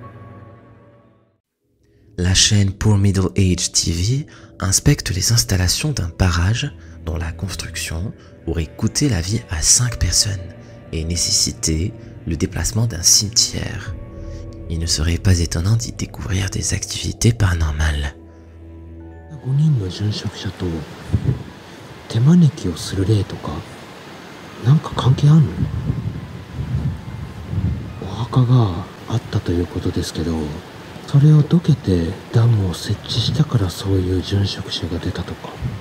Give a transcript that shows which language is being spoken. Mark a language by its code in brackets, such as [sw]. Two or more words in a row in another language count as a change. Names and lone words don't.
[fr] La chaîne Poor Middle Age TV inspecte les installations d'un barrage dont la construction aurait coûté la vie à 5 personnes et nécessité le déplacement d'un cimetière. Il ne serait pas étonnant d'y découvrir des activités paranormales. [ja] 5 人の殉職者と手招きをする例とかなんか関係あんの？お墓があったということですけど、それをどけてダムを設置したからそういう殉職者が出たとか。